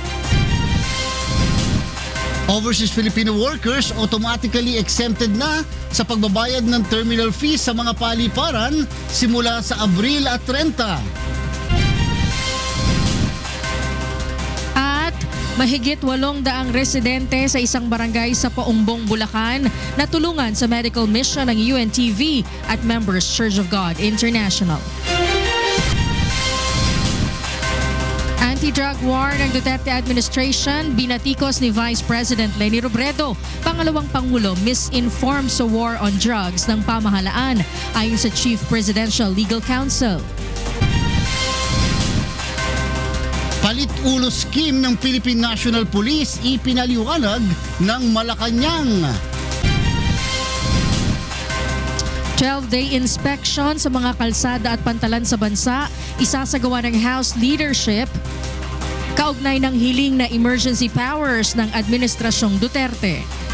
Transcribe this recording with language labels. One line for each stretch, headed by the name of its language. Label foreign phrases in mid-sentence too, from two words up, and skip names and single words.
English: Overseas Filipino workers automatically exempted
Filipino: na sa pagbabayad ng terminal fees sa mga paliparan simula sa Abril at 30. Mahigit 800 residente sa isang barangay sa Paumbong, Bulacan na tulungan sa
English: medical mission
Filipino: ng UNTV at Members Church of God International.
English: Anti-drug war
Filipino: ng
English: Duterte administration,
Filipino: binatikos ni Vice President Leni Robredo. Pangalawang Pangulo, misinformed sa
English: war on drugs
Filipino: ng pamahalaan, ayon sa
English: Chief Presidential Legal Counsel.
Filipino: Palit-ulo scheme ng Philippine National Police, ipinaliwanag ng Malacanang.
English: 12-day inspection
Filipino: sa mga kalsada at pantalan sa bansa, isasagawa ng
English: House leadership
Filipino: kaugnay ng hiling na
English: emergency powers
Filipino: ng Administrasyong Duterte.